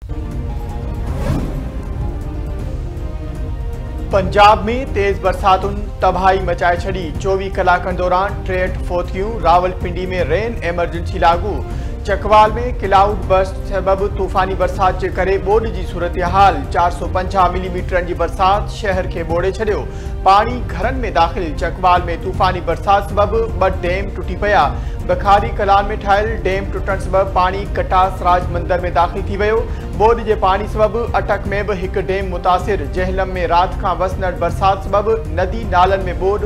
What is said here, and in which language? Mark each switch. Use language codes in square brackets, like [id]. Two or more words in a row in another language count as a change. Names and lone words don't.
[sd] पंजाब में तेज बरसातुन तबाही मचाए छड़ी। 24 कलाकनि दौरान 63 फोतियूं। रावलपिंडी में [en] rain emergency [sd] लागू। चकवाल में [en] cloud burst [sd] सबब तूफ़ानी बरसात के करे ॿोॾि जी सूरत हाल। 450 मिलीमीटर की बरसात शहर के ॿोड़े छॾियो। पानी घरनि में दाख़िल। चकवाल में तूफ़ानी बरसात सबब 2 डैम टुटी पिया। बखारी कलान में ठाहियल डैम टुटण सबब पानी कटास राज मंदिर में दाख़िल थी वियो। ॿोॾि जे पानी सबब अटक में भी एक डैम मुतासिर। जहलम में रात खां वसनड़ बरसात सबब नदी नालन में ॿोॾि।